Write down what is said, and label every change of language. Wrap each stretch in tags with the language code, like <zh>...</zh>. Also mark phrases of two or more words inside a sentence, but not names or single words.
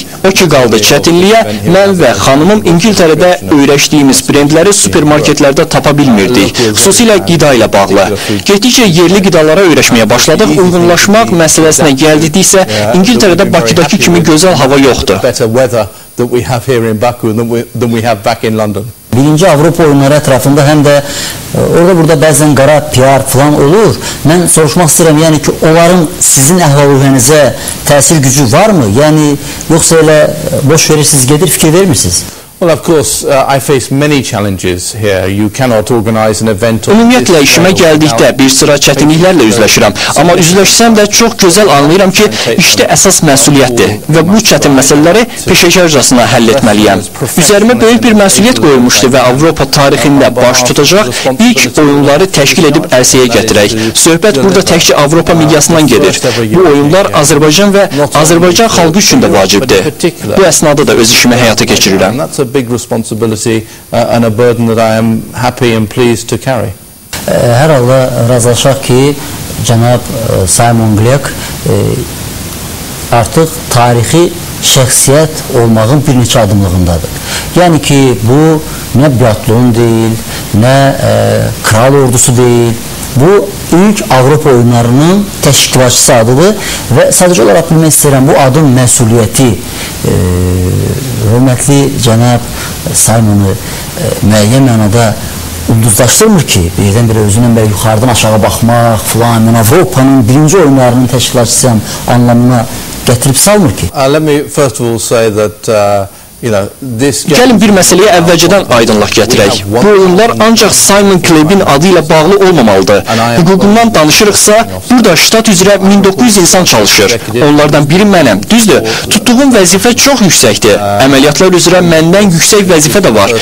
<az>O ki qaldı çətinliyə, mən və xanımım İngiltərədə öyrəşdiyimiz brendləri supermarketlərdə tapa bilmirdik. Xüsusilə qida ilə bağlı. Getdikcə yerli qidalara öyrəşməyə başladıq. Uyğunlaşmaq məsələsinə gəldiksə, İngiltərədə Bakıdakı kimi gözəl hava yoxdur.</az> <en>That we have here in Baku than we have back in London.</en> <az>Birinci Avropa oyunları ətrafında həm də orada-burada bəzən qara PR falan olur. Mən soruşmaq istəyirəm, yəni ki, onların sizin əhval-ruhiyyənizə təsir gücü varmı? Yəni, yoxsa elə boş verirsiniz, gedir, fikir vermirsiniz?</az> <en>Well, of course, I face many challenges here. You cannot organize an event.</en> <az>Ümumiyyətlə işimə gəldikdə bir sıra çətinliklərlə üzləşirəm. Amma üzləşsəm də çox gözəl anlayıram ki, işdə əsas məsuliyyətdir və bu çətin məsələləri peşəkarcasına həll etməliyəm. Üzərimə böyük bir məsuliyyət qoyulmuşdu və Avropa tarixində baş tutacaq ilk oyunları təşkil edib ərsəyə gətirək. Söhbət burada təkcə Avropa miqyasından gedir. Bu oyunlar Azərbaycan və Azərbaycan xalqı üçün də vacibdir. Bu əsnada da öz işimi həyata keçirirəm.</az> <en>Big responsibility and a burden that I am happy and pleased to carry.</en> <az>Hər halda razılaşaq ki, cənab Simon Clegg artıq tarixi şəxsiyyət olmağın bir neçə adımlığındadır. Yəni ki, bu nə biatlon deyil, nə kral ordusu deyil. Bu ilk Avropa oyunlarının təşkilatçısı adıdır və sadəcə olaraq bilmək istəyirəm, bu adın məsuliyyəti hörmətli cənab Simonu müəyyən mənada ulduzlaşdırmır ki, birdən-birə özündən belə yuxarıdan aşağı baxmaq filan, mən Avropanın birinci oyunlarının təşkilatçısıyam anlamına gətirib salmır ki.</az> <en>Let me first of all say that</en> <az>Gəlin bir məsələyə əvvəlcədən aydınlıq gətirək. Bu oyunlar ancaq Simon Clegg'in adı ilə bağlı olmamalıdır. Hüququndan danışırıqsa, burada ştat üzrə 1900 insan çalışır. Onlardan biri mənəm. Düzdür, tutduğum vəzifə çox yüksəkdir. Əməliyyatlar üzrə məndən yüksək vəzifə də var.</az>